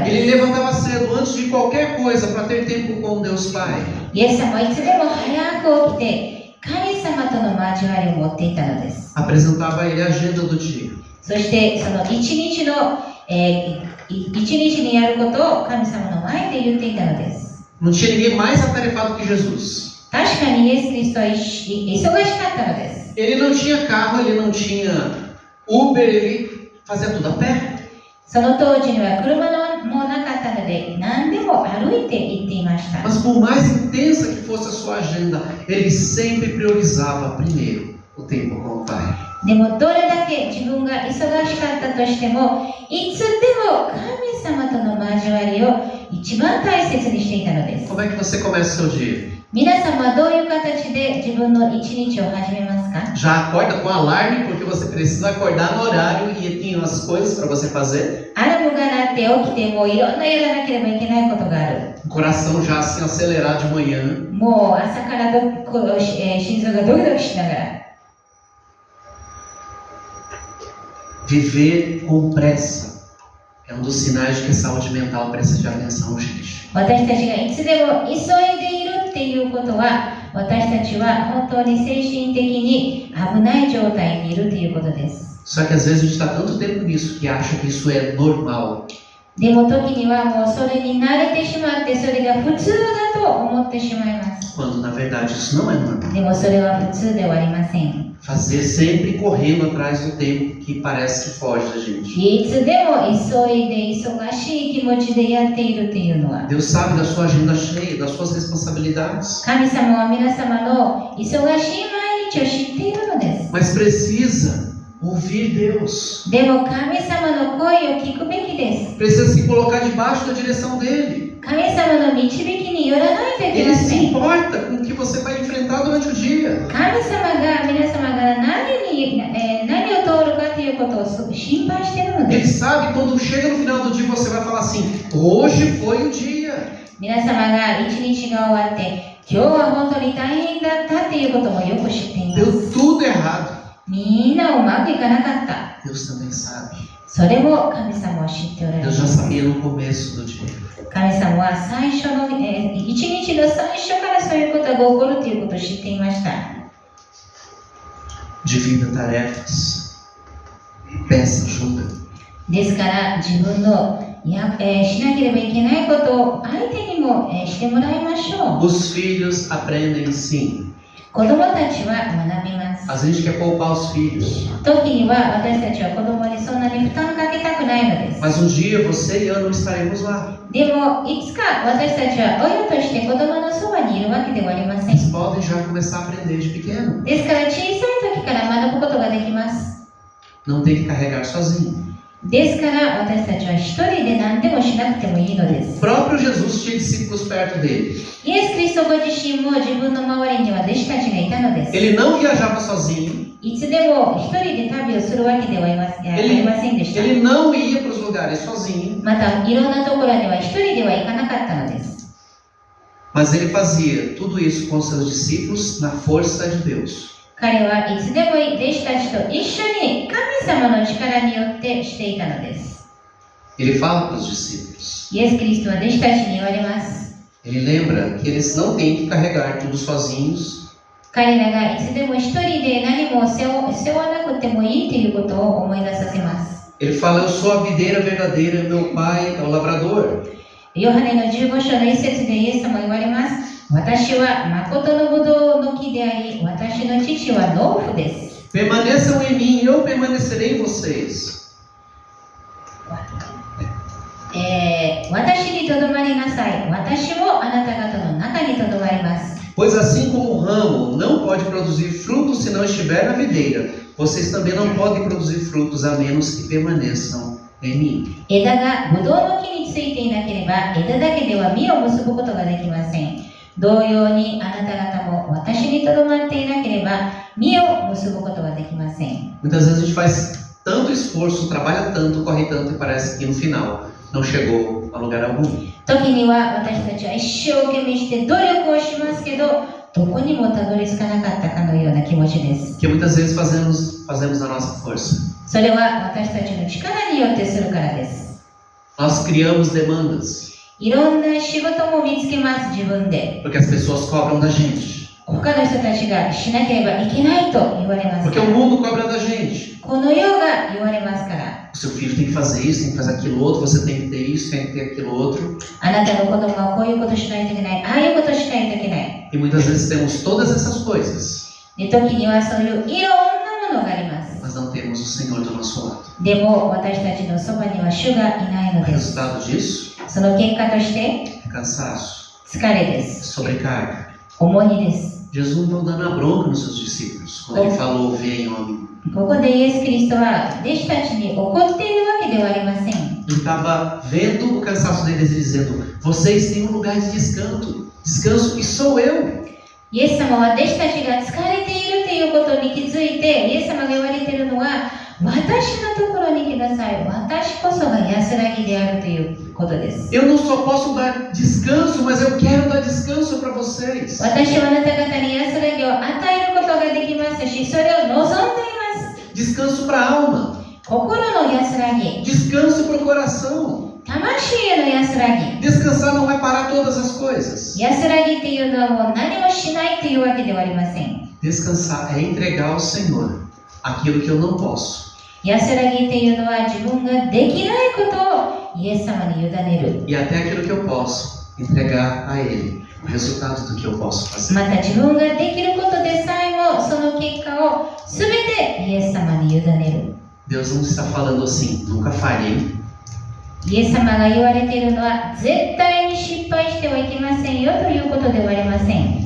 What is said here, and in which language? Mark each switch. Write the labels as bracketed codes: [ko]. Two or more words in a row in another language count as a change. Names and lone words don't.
[pt] Ele [ja] です。 [pt] levantava cedo antes de qualquer coisa para ter tempo com Deus Pai. [ja] イエス様はいつでも早く起きて神様との交わりを持っていたのです。 [pt] Apresentava a ele a agenda do dia. [ja] そしてその一日にやることを神様の前で言っていたのです。 [pt] Não tinha ninguém mais atarefado que Jesus. [ja] 確かにイエス・キリストは忙しかったのです。 [pt] Ele não tinha carro, ele não tinha Uber, ele fazia tudo a pé. [ja] その当時には車もなかったので何でも歩いて行っていました。 [pt] Mas por mais intensa que fosse a sua agenda, ele sempre priorizava primeiro o tempo com o Pai. [ja] でもどれだけ自分が忙しかったとしても、いつでも神様との交わりを一番大切にしていたのです。 [pt] Como é que você começa o seu dia? [ja] 皆様はどういう形で自分の一日を始めますか？ [pt] Já acorda com alarme porque você precisa acordar no horário e tem umas coisas para você fazer. [ja] アラームが鳴って起きてもういろんなやらなければいけないことがある。 [pt] O coração já assim acelerado de manhã. [ja] もう朝から心臓がドキドキしながら。 [pt] Viver com pressa é um dos sinais de que a saúde mental precisa de atenção urgente. [ja] 私たちがいつでも急いでいるっていうことは、私たちは本当に精神的に危ない状態にいるということです。 [pt] Só que às vezes a gente está tanto tempo nisso que acha que isso é normal. [ja] でも時にはもうそれに慣れてしまって、それが普通だと思ってしまいます。 [pt] Quando na verdade isso não é normal. [ja] でもそれは普通ではありません。 [pt] Fazer sempre correndo atrás do tempo que parece que foge da gente. [ja] いつでも急いで忙しい気持ちでやっているというのは、 [pt] Deus sabe da sua agenda cheia, das suas responsabilidades. [ja] 神様は皆様の忙しい毎日を知っているのです。 [pt] Mas precisa ouvir Deus. [ja] でも神様の声を聞くべきです。 [pt] Precisa se colocar debaixo da direção dele. [ja] 神様の導きによらないといけ [pt] Ele [ja] ま [pt] se [ja] せん。 [pt] importa com o que você vai enfrentar durante o dia. [ja] 神様が皆様が何を通るかということを心配しているの [pt] Ele [ja] です。 [pt] sabe quando chega no final do dia você vai falar assim: hoje foi o dia. [ja] 皆様が一日が終わって今日は本当に大変だったということもよく知っていま [pt] Deu [ja] す。 [pt] tudo errado. [ja] みんなうまくいかなかった。 [pt] Deus também sabe. [ja] それも神様は知っておられま [pt] Deus já [ja] す。 [pt] sabia no começo do dia. [ja] 神様は最初の、一日の最初からそういうことが起こるということを知っていました。 [pt] Divida tarefas. Peça ajuda. [ja] ですから自分のしなければいけないことを相手にも、してもらいましょう。 [pt] Os filhos aprendem sim. [ja] 子供たちは学びます。 [pt] Às vezes a gente quer poupar os filhos. [ja] 時には私たちは子供にそんなに負担かけたくないのです。 [pt] Mas um dia você e eu não estaremos lá. [ja] でもいつか私たちは親として子供のそばにいるわけではありません。 [pt] Eles podem já começar a aprender de pequeno. [ja] ですから小さい時から学ぶことができます。 [pt] Não tem que carregar sozinho. [ja] ですから私たちは一人で何でもしなくてもいいので [pt] O [ja] す。 [pt] próprio Jesus tinha discípulos perto dele. [ja] イエス・キリストご自身も自分の周りには弟子たちがいたのです。 [pt] Ele não viajava sozinho. [ja] いつでも一人で旅をするわけではありませんでした。 [pt] Ele não ia para os lugares sozinho. [ja] またいろんなところには一人では行かなかったのです。 [pt] Mas ele fazia tudo isso com seus discípulos na força de Deus. [ja] 彼はいつでも弟子たちと一緒に神様の力によってしていたのです。 [pt] Ele fala para os discípulos. [ja] イエス・キリストは弟子たちに言われます。 [pt] Ele lembra que eles não têm que carregar tudo sozinhos. [ja] 彼らがいつでも一人で何も背負わなくてもいいということを思い出させます。 [pt] Ele fala: Eu sou a videira verdadeira, meu pai é o lavrador. [ja] ヨハネの15章の一節でイエス様は言われます。私は誠のブドウの木であり、私の父は農夫です。 [pt] Permaneçam em mim e eu permanecerei em vocês. [ja] 私にとどまりなさい。私もあなた方の中にとどまります。 [pt] Pois assim como o ramo não pode produzir frutos se não estiver na videira, vocês também não podem produzir frutos a menos que permaneçam em mim. [ja] 枝がブドウの木についていなければ、枝だけでは実を結ぶことができません。同様にあなた方も私にとどまっていなければ、実を結ぶことができません。 [pt] Muitas vezes a gente faz tanto esforço, trabalha tanto, corre tanto e parece que no final não chegou a lugar algum. [ja] 時には私たちは一生懸命して努力をしますけど、どこにもたどり着かなかったかのような気持ちです。 [pt] Que muitas vezes fazemos na nossa força. [ja] それは私たちの力によってするからです。 [pt] Nós criamos demandas, [ja] いろんな仕事も見つけます、自分で。 [pt] porque as pessoas cobram da gente, [ja] 他の人たちがしなければいけないと言われます [pt] porque [ja] か [pt] o [ja] ら。 [pt] mundo cobra da gente. [ja] この世が言われますから。 [pt] O seu filho tem que fazer isso, tem que fazer aquilo outro, você tem que ter isso, tem que ter aquilo outro. [ja] あなたの子供はこういうことしないといけない、ああいうことしないといけない。 [pt] E muitas vezes temos todas essas coisas, [ja] で、時にはそういういろんなものがあります。 [pt] mas não temos o Senhor do nosso lado. [ja] でも私たちのそばには主がいない [pt] O [ja] のです。 [pt] resultado disso [ja] その結果として [pt] é cansaço, [ja] 疲れです。 [pt] sobrecarga. [ja] 重荷です。 [pt] Jesus não estava dando a bronca nos seus discípulos quando ele falou: Venham a mim. [ja] ここでイエス・キリストは弟子たちに怒っているわけではありません。 [pt] Ele estava vendo o cansaço deles e dizendo: Vocês têm um lugar de descanso e sou eu. [ja] イエス様は弟子たちが疲れているということに気づいて、イエス様が言われているのは、私のところに来なさい。私こそが安らぎであるということです。 [pt] Eu não só posso dar descanso, mas eu quero dar descanso para vocês. [ja] 私はあなた方に安らぎを与えることができますし、それを望んでいます。 [pt] Descanso para a alma, [ja] 心の安らぎ、 [pt] descanso para o coração. [ja] 魂への安らぎ。 [pt] Descansar não é parar todas as coisas. [ja] 安らぎっていうのはもう何もしないというわけではありません。 [pt] Descansar é entregar ao Senhor aquilo que eu não posso. [ja] 安らぎっていうのは自分ができないことをイエス様に委ねる。 [pt] E até aquilo que eu posso, entregar a Ele o resultado do que eu posso fazer. [ja] また自分ができることでさえもその結果を全てイエス様に委ねる。 [pt] Deus não está falando assim: Nunca farei. [ja] イエス様が言われているのは絶対に失敗してはいけませんよということではありません。